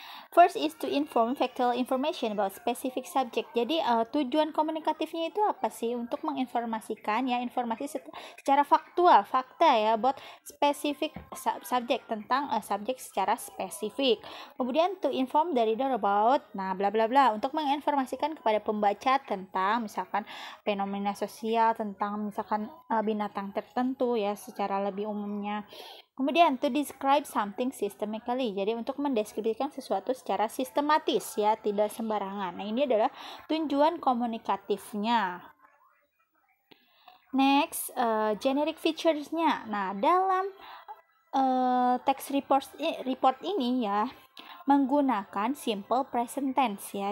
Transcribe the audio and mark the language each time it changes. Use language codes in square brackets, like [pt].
[en] First is to inform factual information about specific subject. [id] Jadi tujuan komunikatifnya itu apa sih? Untuk menginformasikan ya, informasi secara faktual, fakta ya, [en] about specific subject, [id] tentang subjek secara spesifik. Kemudian [en] to inform the reader about, [id] nah bla bla bla, untuk menginformasikan kepada pembaca tentang misalkan fenomena sosial, tentang misalkan binatang tertentu ya secara lebih umumnya. [en] Kemudian to describe something systematically. [id] Jadi untuk mendeskripsikan sesuatu secara sistematis ya, tidak sembarangan. Nah, ini adalah tujuan komunikatifnya. Next, generic features-nya. Nah, dalam text report ini ya menggunakan simple present tense ya.